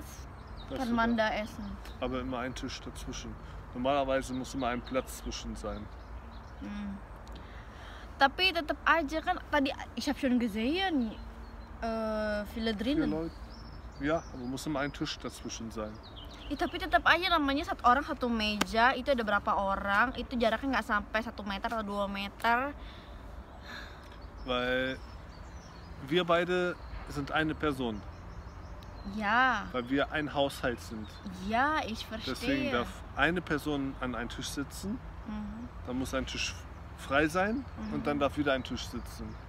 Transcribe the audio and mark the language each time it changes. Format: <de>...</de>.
<de>Jetzt kann man da essen. Aber immer ein Tisch dazwischen. Normalerweise muss immer ein Platz zwischen sein.</de> <id>Tapi tetap aja kan tadi</id> <de>ich habe schon gesehen viele drinnen. Ja, aber muss immer ein Tisch dazwischen sein.</de> <id>Tapi tetap aja namanya satu orang satu meja, itu ada berapa orang, itu jaraknya nggak sampai 1 meter atau 2 meter.</id> <de>Weil wir beide sind eine Person. Ja. Weil wir ein Haushalt sind. Ja, ich verstehe. Deswegen darf eine Person an einem Tisch sitzen, dann muss ein Tisch frei sein und dann darf wieder ein Tisch sitzen.</de>